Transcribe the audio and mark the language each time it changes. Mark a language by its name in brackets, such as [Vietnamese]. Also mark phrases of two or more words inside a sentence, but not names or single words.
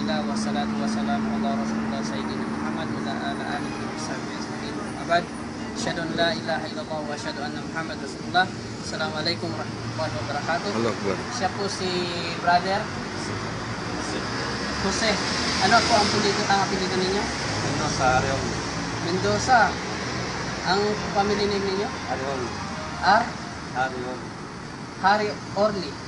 [Arabic] والصلاة والسلام على رسول الله سيدنا محمد وعلى آله وصحبه أجمعين. بعد، أشهد أن لا إله إلا الله وأشهد أن محمد رسول الله. السلام عليكم ورحمة الله وبركاته. [Filipino] Siya po si Brother Jose. Ano po ang apelyido ninyo? Mendoza, Arion. Mendoza. Ang family name ninyo? Arion. Arion. Hari Orly.